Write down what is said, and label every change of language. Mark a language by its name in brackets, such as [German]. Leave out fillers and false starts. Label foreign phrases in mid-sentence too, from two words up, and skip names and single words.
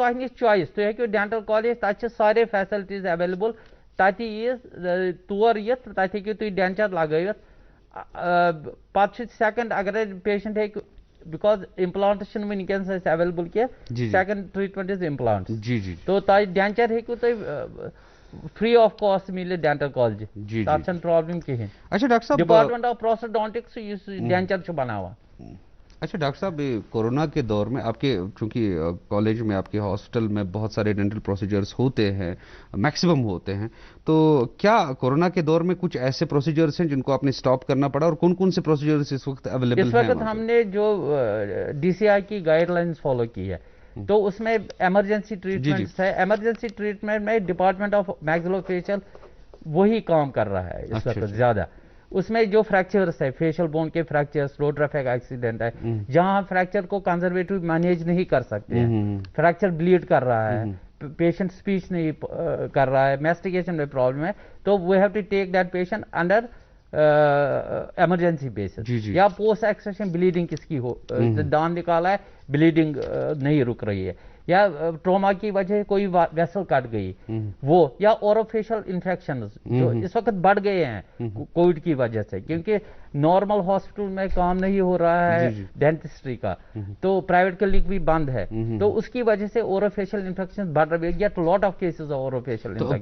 [Kashmiri] تۄہہِ نِش چویِس تُہۍ ہیٚکِو ڈینٹل کالیج تَتہِ چھِ سارے [English] facilities available [Kashmiri] تَتہِ یِیہِ تور یِتھ تَتہِ ہیٚکِو تُہۍ ڈینچر لگٲوِتھ پَتہٕ چھُ سیکنڈ اگرے پیشنٹ ہیٚکہِ بیکاز امپلانٹس چھِنہٕ وٕنکیٚنس اَسہِ ایویلیبل کینٛہہ [English] second treatment is implants [Kashmiri] تو تۄہہِ ڈینچر ہیٚکِو تُہۍ [English] free of cost [Kashmiri] مِلِتھ ڈینٹل کالجہِ تَتھ چھَنہٕ پرابلم کِہینۍ [English] department of prosthodontics [Kashmiri] یُس ڈینچر چھُ بناوان [Urdu] اچھا ڈاکٹر صاحب کورونا کے دور میں آپ کے چونکہ کالج میں آپ کے ہاسپٹل میں بہت سارے [English] dental procedures [Urdu] ہوتے ہیں میکسیمم ہوتے ہیں تو کیا کورونا کے دور میں کچھ ایسے پروسیجرز ہیں جن کو آپ نے اسٹاپ کرنا پڑا اور کون کون سے پروسیجرز اس وقت اویلیبل ہیں؟ اس وقت ہم نے جو ڈی سی آئی کی [English] guidelines follow [Urdu] کی ہے تو اس میں [English] emergency treatment [Urdu] ہے [English] emergency treatment [Urdu] میں [English] department of maxillo facial [Urdu] وہی کام کر رہا ہے اس وقت زیادہ اس میں جو فریکچرس ہے [English] facial bone [Urdu] کے فریکچرس [English] road traffic accident [Urdu] ہے جہاں ہم فریکچر کو [English] conservative manage [Urdu] نہیں کر سکتے ہیں [English] fracture bleed [Urdu] کر رہا ہے [English] patient speech [Urdu] نہیں کر رہا ہے میسٹیگیشن میں پرابلم ہے تو [English] we have to take that patient under emergency basis [Urdu] یا [English] post extraction bleeding [Urdu] کس کی ہو دان نکالا ہے بلیڈنگ نہیں رک رہی ہے یا ٹروما کی وجہ کوئی ویسل کٹ گئی وہ یا [English] orofacial infections [Urdu] جو اس وقت بڑھ گئے ہیں کووڈ کی وجہ سے کیونکہ [English] normal hospital [Urdu] میں کام نہیں ہو رہا ہے ڈینٹسٹری کا تو [English] private clinic [Urdu] بھی بند ہے تو اس کی وجہ سے [English] orofacial infection [Urdu] بڑھ رہے ہیں [English] get lot of cases of orofacial infection